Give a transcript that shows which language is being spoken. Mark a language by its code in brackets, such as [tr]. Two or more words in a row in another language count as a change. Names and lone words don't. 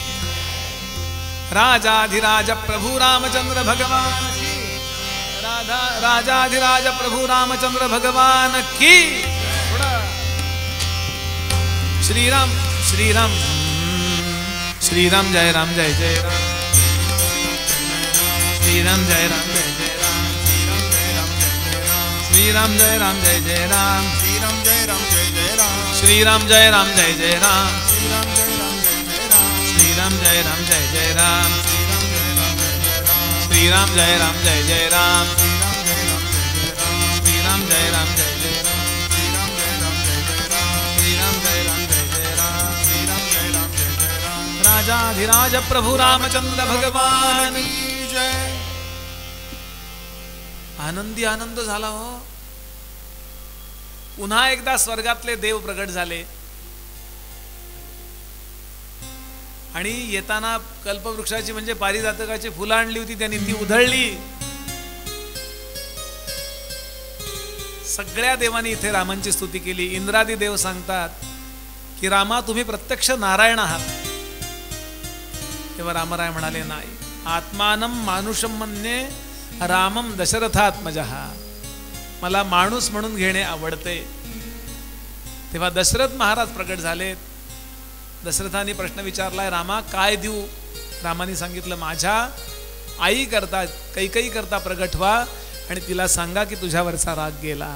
[hi] राजाधिराज प्रभू रामचंद्र भगवान की. राजाधिराज प्रभू रामचंद्र भगवान की. [sa] श्रीराम श्रीराम श्रीराम जय राम जय जय राम. श्रीराम जय राम जय जय राम. श्रीराम जय राम जय जय राम. श्रीराम जय राम जय जय राम. श्रीराम जय राम जय जय राम. श्रीराम जय राम जय जय राम. श्रीराम जय राम जय जय राम. श्रीराम जय राम जय जय राम. श्रीराम जय राम जय जय राम. श्रीराम जय राम जय जय राम. श्रीराम जय राम जय जय राम. श्रीराम जय राम जय जय राम. [hi] राजाधिराज प्रभु रामचंद्र भगवान. जय. [mr] आनंदी आनंद झाला हो. पुन्हा एकदा स्वर्गातले देव प्रगट झाले आणि येताना कल्पवृक्षाची म्हणजे पारिजातकाची फुलं आणली होती, त्यांनी ती उधळली. सगळ्या देवांनी इथे रामांची स्तुती केली. इंद्रादी देव सांगतात की रामा तुम्ही प्रत्यक्ष नारायण आहात. तेव्हा रामराय म्हणाले नाही, [sa] आत्मानम मानुषम मन्ये रामम दशरथात्मजः. [mr] मला माणूस म्हणून घेणे आवडते. तेव्हा दशरथ महाराज प्रगट झालेत. दशरथाने प्रश्न विचारलाय, रामा काय देऊ? रामाने सांगितलं, माझ्या आई करता कैकई करता प्रगट व्हा आणि तिला सांगा की तुझ्यावरचा राग गेला.